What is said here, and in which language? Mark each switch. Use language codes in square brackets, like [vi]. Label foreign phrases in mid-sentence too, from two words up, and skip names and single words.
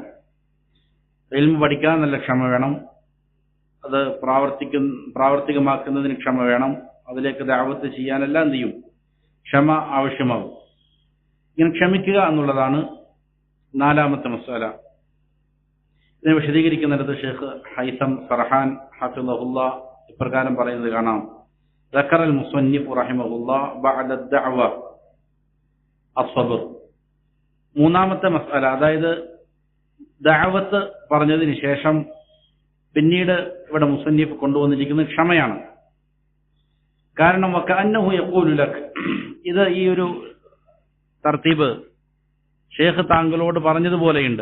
[ml] ഇൽമു പഠിക്കാൻ നല്ല ക്ഷമ വേണം, അത് പ്രാവർത്തികമാക്കുന്നതിന് ക്ഷമ വേണം, അതിലേക്ക് ദഅവത്ത് ചെയ്യാനെല്ലാം എന്ത് ചെയ്യും? ക്ഷമ ആവശ്യമാകും. ഇങ്ങനെ ക്ഷമിക്കുക എന്നുള്ളതാണ് 4ാമത്തെ മസ്അല. ഇതിനെ വിശദീകരിക്കുന്നിടത്ത് ഷെയ്ഖ് ഹൈസം ഫർഹാൻ ഹഫിളഹുല്ലാ ഇപ്രകാരം പറയുന്നത് കാണാം. [ar] ذكر المصنف رحمه الله بعد الدعوة الصبر. [ml] 3ാമത്തെ മസ്അല, അതായത് ദഅവത്ത് പറഞ്ഞതിന് ശേഷം പിന്നീട് ഇവിടെ മുസന്നിഫ് കൊണ്ടുവന്നിരിക്കുന്നത് ക്ഷമയാണ്. കാരണം [ar] وكأنه يقول لك, [ml] ഇത് ഈ ഒരു തർത്തീബ് ഷെയ്ഖ് താങ്കളോട് പറഞ്ഞതുപോലെയുണ്ട്.